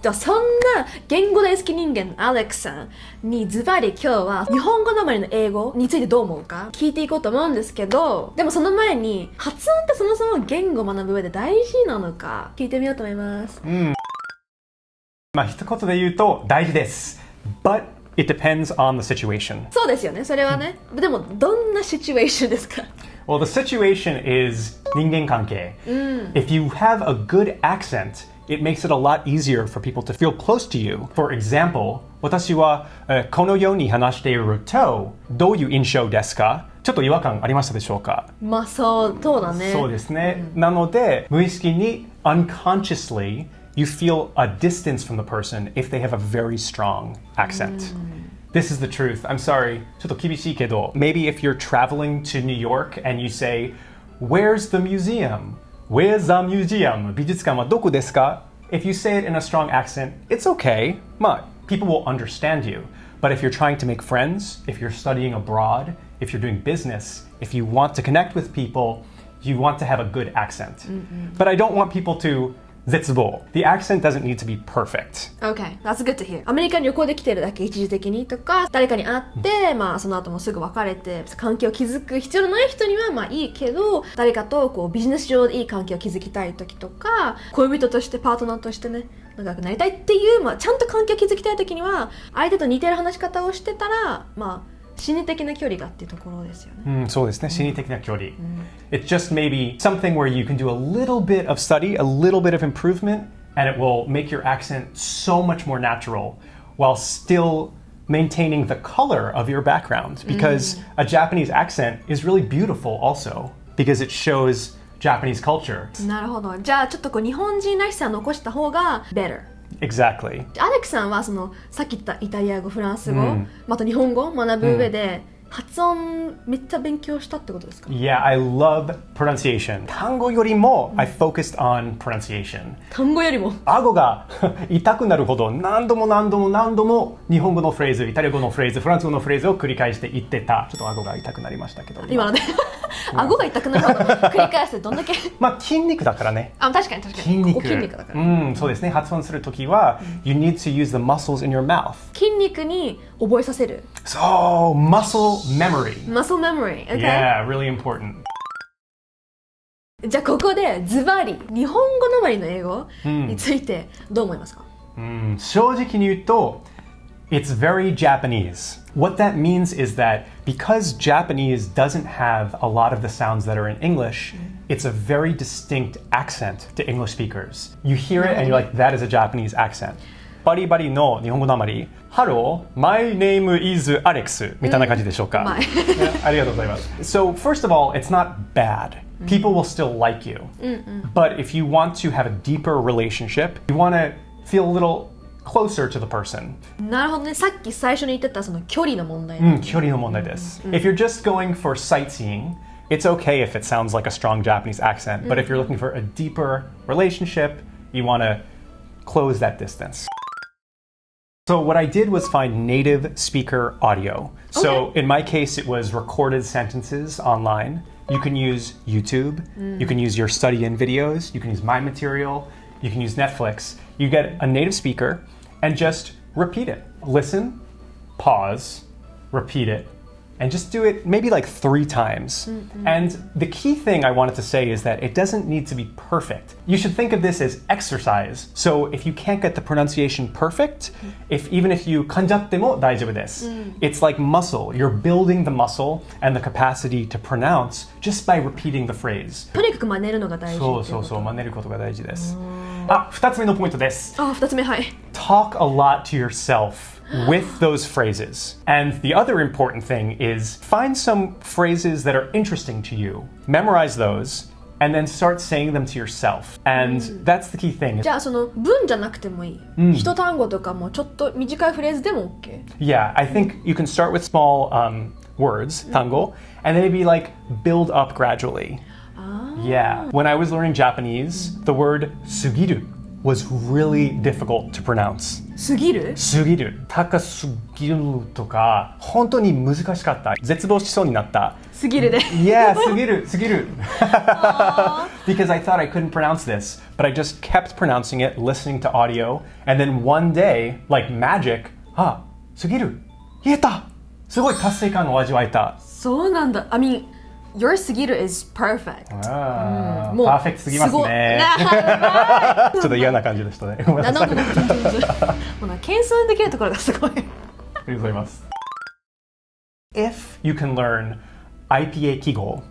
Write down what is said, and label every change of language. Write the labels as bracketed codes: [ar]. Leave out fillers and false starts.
[ja] ではそんな言語大好き人間アレックスさんにズバリ今日は日本語なまりの英語についてどう思うか聞いていこうと思うんですけど、でもその前に発音ってそもそも言語を学ぶ上で大事なのか聞いてみようと思います。一言で言うと大事です。 [en] But it depends on the situation. [ja] そうですよね、それはね。でもどんなシチュエーションですか [en] ？Well, the situation is 人間関係。 If you have a good accent, it makes it a lot easier for people to feel close to you. For example, [ja] 私はこのように話しているとどういう印象ですか？ちょっと違和感ありましたでしょうか？そうだね。そうですね。なので無意識に [en] unconsciously you feel a distance from the person if they have a very strong accent.This is the truth. I'm sorry. [ja] ちょっと厳しいけど [en] Maybe if you're traveling to New York and you say, Where's the museum? Where's the museum? [ja] 美術館はどこですか? [en] If you say it in a strong accent, it's okay. People will understand you. But if you're trying to make friends, if you're studying abroad, if you're doing business, if you want to connect with people, you want to have a good accent. But I don't want people to絶望. The accent doesn't need to be perfect. Okay, that's good to hear. [ja] アメリカに旅行で来てるだけ一時的にとか、誰かに会って、その後もすぐ別れて関係を築く必要のない人にはいいけど、誰かとビジネス上でいい関係を築きたい時とか、恋人としてパートナーとしてね、仲良くなりたいっていう、ちゃんと関係を築きたい時には、相手と似てる話し方をしてたら、心理的な距離がっていうところですよね。そうですね、心理的な距離。 [en] It's just maybe something where you can do a little bit of study, a little bit of improvement, and it will make your accent so much more natural while still maintaining the color of your background. Because a Japanese accent is really beautiful also, because it shows Japanese culture. [ja] なるほど。じゃあちょっと日本人らしさを残した方が [en] better.Exactly. [ja] アレックさんはさっき言ったイタリア語、フランス語、また日本語を学ぶ上で、発音めっちゃ勉強したってことですか？ [en] Yeah, I love pronunciation. [ja] 単語よりも、 [en] I focused on pronunciation. [ja] 単語よりも顎が痛くなるほど何度も日本語のフレーズ、イタリア語のフレーズ、フランス語のフレーズを繰り返して言ってた。ちょっと顎が痛くなりましたけど。今ので顎が痛くなるほど繰り返してどんだけ筋肉だからね。確かに筋肉だから。そうですね。 [en] 発音するときは、you need to use the muscles in your mouth. [ja] 筋肉に覚えさせる。 [en] そう、muscle memory. Muscle memory. Okay. Yeah, really important. [ja] じゃあここでズバリ日本語なまりの英語についてどう思いますか？正直に言うと [en] It's very Japanese. What that means is that because Japanese doesn't have a lot of the sounds that are in English, it's a very distinct accent to English speakers. You hear it and you're like, that is a Japanese accent. [ja] バリバリの日本語なまり [en] Hello, my name is Alex [ja] みたいな感じでしょうか？ありがとうございます。 [en] So first of all, it's not bad. People will still like you. But if you want to have a deeper relationship, you want to feel a little closer to the person. [ja] なるほどね。さっき最初に言ってたその距離の問題。距離の問題です。 [en] If you're just going for sightseeing, it's okay if it sounds like a strong Japanese accent. But if you're looking for a deeper relationship, you want to close that distance. So what I did was find native speaker audio. So in my case, it was recorded sentences online. You can use YouTube. You can use your StudyIn videos. You can use my material. You can use Netflix. You get a native speaker and just repeat it. Listen, pause, repeat it, And just do it maybe like 3 times. And the key thing I wanted to say is that it doesn't need to be perfect. You should think of this as exercise. So if you can't get the pronunciation perfect, even if you [ja] 噛んじゃっても大丈夫です。 [en] It's like muscle. You're building the muscle and the capacity to pronounce just by repeating the phrase. [ja] とにかく真似るのが大事ってこと。そう、真似ることが大事です。 2つ目のポイントです。 2つ目、はい。 [en] Talk a lot to yourself.with those phrases. And the other important thing is find some phrases that are interesting to you. Memorize those and then start saying them to yourself. And that's the key thing. [ja] じゃあその文じゃなくてもいい。一単語とかもちょっと短いフレーズでも OK? [en] Yeah, I think you can start with small words, 単語, and then maybe like build up gradually. Yeah. When I was learning Japanese, the word 過ぎる was really difficult to pronounce. [ja] 過ぎる？過ぎる。高すぎるとか、本当に難しかった。絶望しそうになった。過ぎるで。 [en] Yeah, 過ぎる。 Because I thought I couldn't pronounce this, but I just kept pronouncing it, listening to audio, and then one day, like magic, 過ぎる。 [ja] 言えた。すごい達成感を味わえた。そうなんだ。 [en] I mean, your 過ぎる is perfect. [ja] もうパーフェクトすぎますね。ちょっと嫌な感じでしたね。ごめんなさい。もう謙遜できるところがすごい。ありがとうございます。 [en] If you can learn IPA 記号。